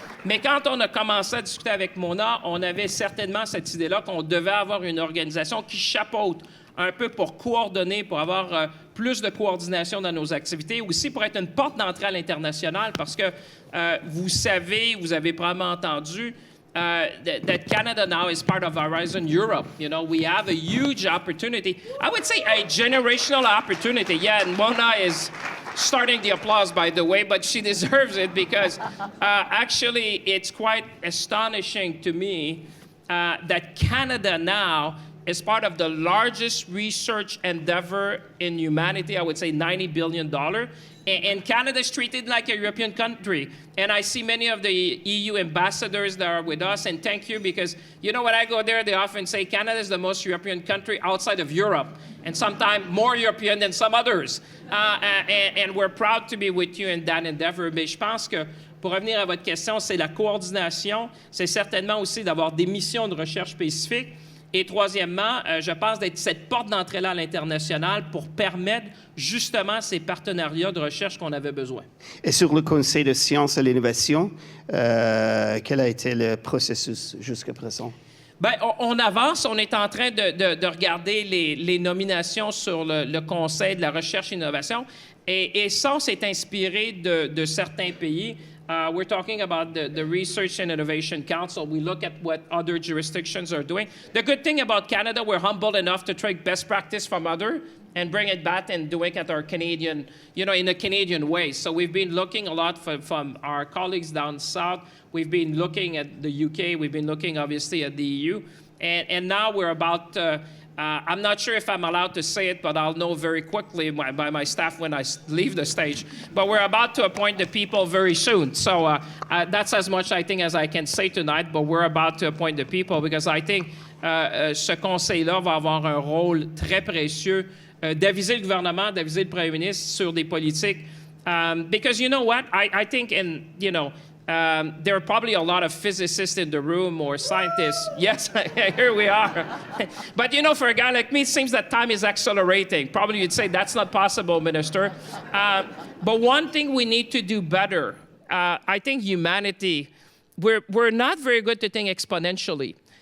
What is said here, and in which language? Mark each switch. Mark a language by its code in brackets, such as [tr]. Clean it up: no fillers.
[fr] Mais quand on a commencé à discuter avec Mona, on avait certainement cette idée-là qu'on devait avoir une organisation qui chapeaute un peu pour coordonner, pour avoir plus de coordination dans nos activités, aussi pour être une porte d'entrée à l'international, parce que vous savez, vous avez probablement entendu [en] that Canada now is part of Horizon Europe. You know, we have a huge opportunity. I would say a generational opportunity. Yeah, and Mona is starting the applause, by the way, but she deserves it because actually it's quite astonishing to me that Canada now is part of the largest research endeavor in humanity, I would say $90 billion. And Canada is treated like a European country. And I see many of the EU ambassadors that are with us, and thank you, because, you know, when I go there, they often say Canada is the most European country outside of Europe, and sometimes more European than some others. And we're proud to be with you in that endeavor. [fr] Mais je pense que, pour revenir à votre question, c'est la coordination, c'est certainement aussi d'avoir des missions de recherche spécifiques. Et troisièmement, je pense d'être cette porte d'entrée-là à l'international pour permettre justement ces partenariats de recherche qu'on avait besoin. Et sur le Conseil de sciences et l'innovation, quel a été le processus jusqu'à présent? Bien, on avance. On est en train de regarder les nominations sur le Conseil de la recherche et l'innovation. Et ça, on s'est inspiré de certains pays. [en] We're talking about the Research and Innovation Council. We look at what other jurisdictions are doing. The good thing about Canada, we're humble enough to take best practice from others, and bring it back and do it at our Canadian, in a Canadian way. So we've been looking a lot from our colleagues down south. We've been looking at the UK. We've been looking, obviously, at the EU. And now we're about, I'm not sure if I'm allowed to say it, but I'll know very quickly by my staff when I leave the stage. But we're about to appoint the people very soon. So that's as much, I think, as I can say tonight. But we're about to appoint the people because I think [fr] ce conseil-là va avoir un rôle très précieux d'aviser le gouvernement, d'aviser le premier ministre sur des politiques. [en] Because you know what? I think there are probably a lot of physicists in the room or scientists. Yes, here we are. But for a guy like me, it seems that time is accelerating. Probably you'd say that's not possible, Minister. But one thing we need to do better, I think humanity, we're not very good to think exponentially.